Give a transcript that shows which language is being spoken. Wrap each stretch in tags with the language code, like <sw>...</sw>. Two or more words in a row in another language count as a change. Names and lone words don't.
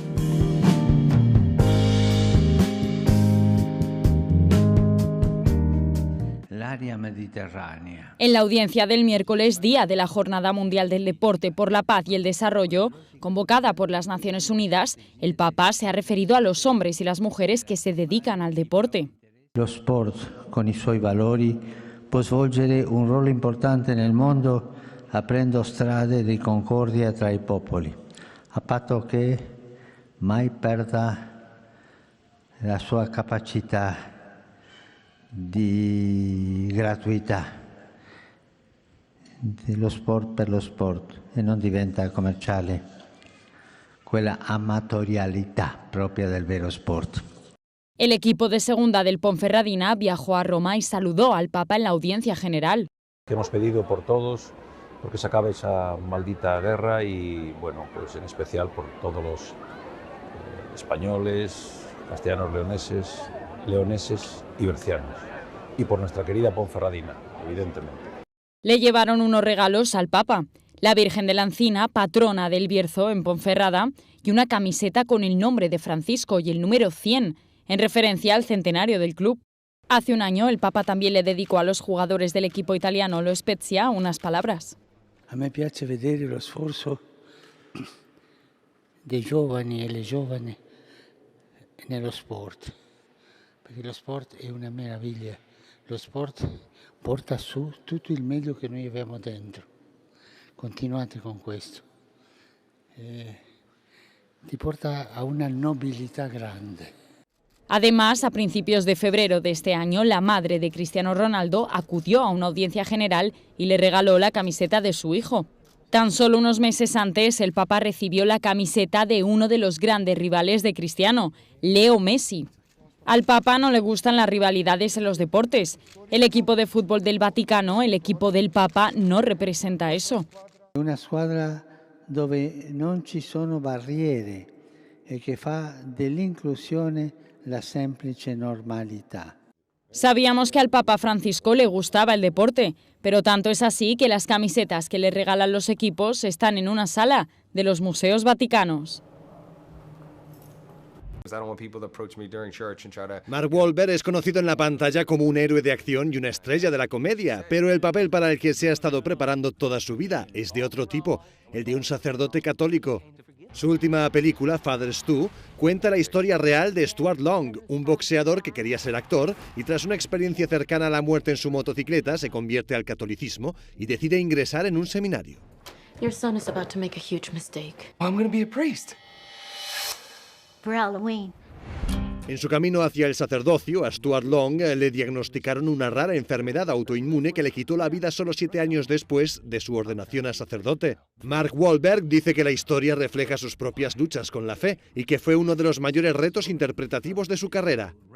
<es>Mediterránea. En la audiencia del miércoles, día de la Jornada Mundial del Deporte por la Paz y el Desarrollo, convocada por las Naciones Unidas, el Papa se ha referido a los hombres y las mujeres que se dedican al deporte.</es> <it>Lo sport, con i suoi valori, può svolgere un ruolo importante nel mondo aprendo strade di concordia tra i popoli, a patto che mai perda la sua capacità di gratuità dello sport per lo sport e non diventa commerciale quella amatorialità propia del vero sport.</it> <es>El equipo de segunda del Ponferradina viajó a Roma y saludó al Papa en la audiencia general. Hemos pedido por todos, porque se acabe esa maldita guerra y, bueno, pues en especial por todos los españoles, castellanos leoneses y bercianos. Y por nuestra querida Ponferradina, evidentemente. Le llevaron unos regalos al Papa. la Virgen de la Encina, patrona del Bierzo en Ponferrada, y una camiseta con el nombre de Francisco y el número 100, en referencia al centenario del club. Hace un año el Papa también le dedicó a los jugadores del equipo italiano Lo Spezia unas palabras.</es> <it>A me piace vedere lo sforzo dei giovani e le giovani nello sport, perché lo sport è una meraviglia. Lo sport porta su tutto il meglio che noi abbiamo dentro. Continuate con questo. Ti porta a una nobilità grande.</it> <es>Además, a principios de febrero de este año, la madre de Cristiano Ronaldo acudió a una audiencia general y le regaló la camiseta de su hijo. Tan solo unos meses antes, el Papa recibió la camiseta de uno de los grandes rivales de Cristiano, Leo Messi. Al Papa no le gustan las rivalidades en los deportes. El equipo de fútbol del Vaticano, el equipo del Papa, no representa eso.</es> <it>Una squadra dove non ci sono barriere e che fa dell'inclusione la semplice normalità.</it> <es>Sabíamos que al Papa Francisco le gustaba el deporte, pero tanto es así que las camisetas que le regalan los equipos están en una sala de los museos vaticanos. Mark Wahlberg es conocido en la pantalla como un héroe de acción y una estrella de la comedia, pero el papel para el que se ha estado preparando toda su vida es de otro tipo, el de un sacerdote católico. Su última película, Fathers 2, cuenta la historia real de Stuart Long, un boxeador que quería ser actor y tras una experiencia cercana a la muerte en su motocicleta se convierte al catolicismo y decide ingresar en un seminario.</es> <en>Your son is about to make a huge mistake. I'm going to be a priest. For Halloween.</en> <es>En su camino hacia el sacerdocio, a Stuart Long le diagnosticaron una rara enfermedad autoinmune que le quitó la vida solo 7 años después de su ordenación a sacerdote. Mark Wahlberg dice que la historia refleja sus propias luchas con la fe y que fue uno de los mayores retos interpretativos de su carrera.</es>